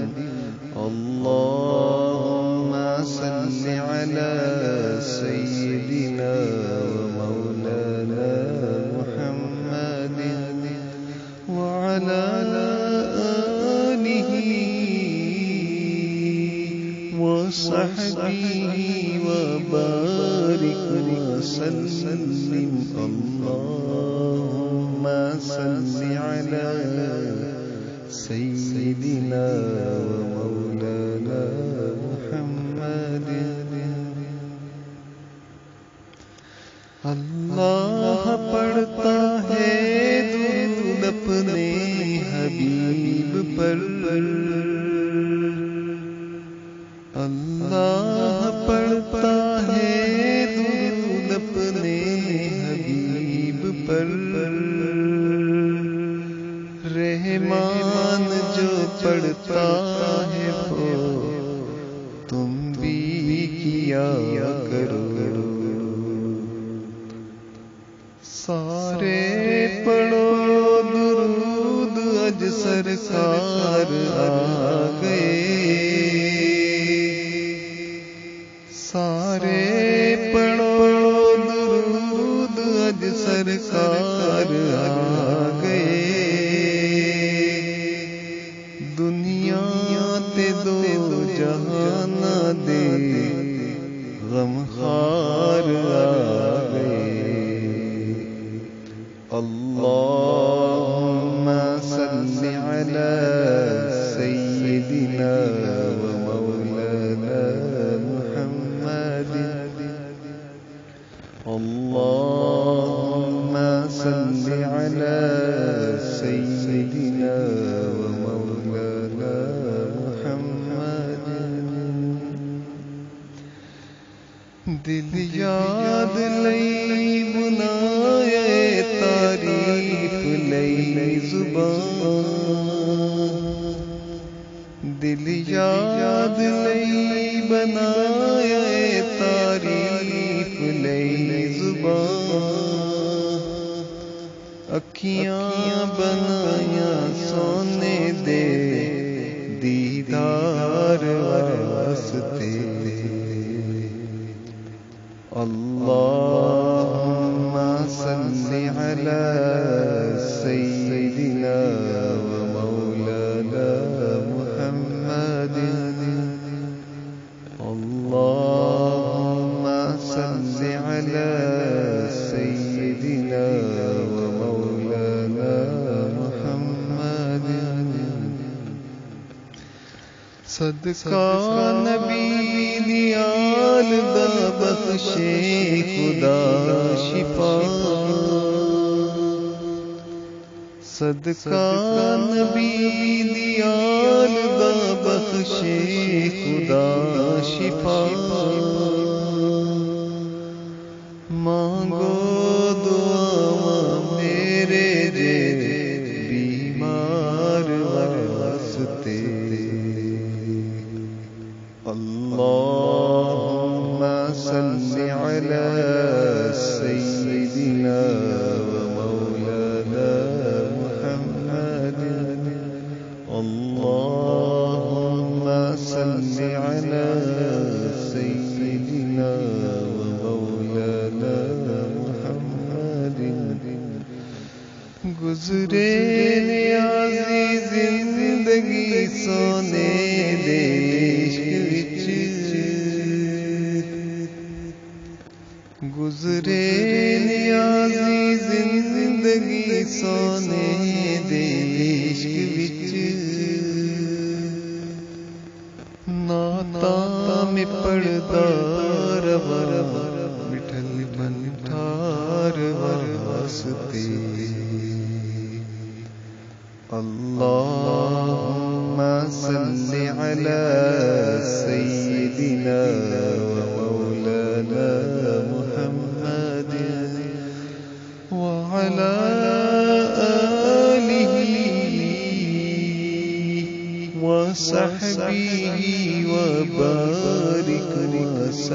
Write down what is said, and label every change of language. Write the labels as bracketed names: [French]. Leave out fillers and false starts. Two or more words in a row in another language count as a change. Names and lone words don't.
[Arabic] اللهم صل على سيدنا ومولانا محمد وعلى آله وصحبه وبارك وسلم. اللهم صل على سيدنا ومولانا محمد. [Urdu] اللہ پڑھتا ہے درود اپنے حبیب پر. اللہ پڑھتا ہے درود اپنے حبیب پر. رحمان جو پڑھتا ہے وہ تم بھی کیا کرو. [Punjabi] سارے پڑھو درود اج سرکار آ گئے. سارے پڑھو درود اج سرکار آ گئے. دنیا تے دو جہان دے غمخوار آ گئے. [Arabic] اللهم صل على سيدنا ومولانا محمد. اللهم صل على سيدنا ومولانا محمد. [Punjabi] دل یاد لئی بنائے تعریف لئی زبان. دل یاد لئی بنایا تعریف لئی زبان. اکھیاں بنایا سونے دے دیدار واسطے. [Arabic] اللهم صل على سيدنا ومولانا محمد. اللهم صل على سيدنا ومولانا محمد. [Punjabi] صدقہ نبی دیال دا بخشے خدا شفا. صدقہ نبی دیال دا بخشے خدا شفا. مانگو دعا میرے دے بیمار واسطے. [Arabic] اللهم صل على سيدنا ومولانا محمد. اللهم صل على سيدنا ومولانا محمد. [Punjabi] گزرے نیازی زندگی سونے دے گزرے نیازی زندگی سونے دے عشق وچ. نعتاں میں پڑھدا رواں مٹھل بنٹھار واسطے. [Arabic] اللهم صل على سيدنا ومولانا محمد وعلى آله وصحبه وبارك وسلم.